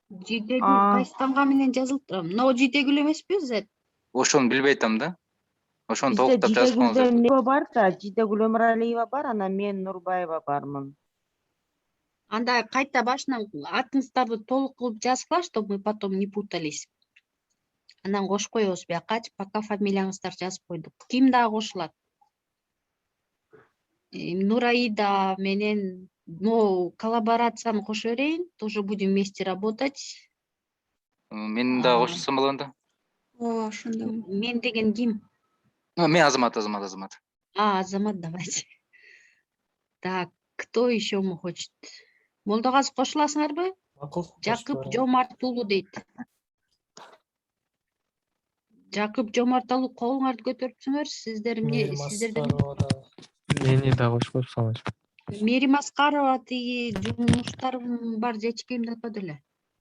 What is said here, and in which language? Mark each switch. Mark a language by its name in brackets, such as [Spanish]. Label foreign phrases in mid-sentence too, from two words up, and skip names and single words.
[Kyrgyz] Жидегүл кайсы тамга менен жазылып турам? Но Жидегүл эмеспи өзү? Ошону билбей атам да. Ошону толуктап жазып коюңуздар. Жидегүлдөн бар да, Жидегүл Өмүралиева бар, анан мен Нурбаева бармын. Анда кайта башынан атыңыздарды толук кылып жазгыла, [Russian] чтобы мы потом не путались. [Kyrgyz] Анан кошуп коебуз биякачы, пока фамилияңыздарды жазып койдук. Ким дагы кошулат? Нураида менен коллаборацияны кошо берейин, [Russian] тоже будем вместе работать. [Kyrgyz] Мен дагы кошсом болот да. Ооба, ошондо. Мен деген ким? Мен Азамат. Азамат, [Russian] давайте. Так, кто еще хочет? [Kyrgyz] Молдогаз кошуласыңарбы? Жакып Жомарт уулу дейт. Жакып Жомарт уулу колуңарды көтөрүпсүңөр, сиздерден Мени да кошуп коюпсаңыз. Мээрим Аскарова тиги жумуштарым бар, жечкейимди атпады эле.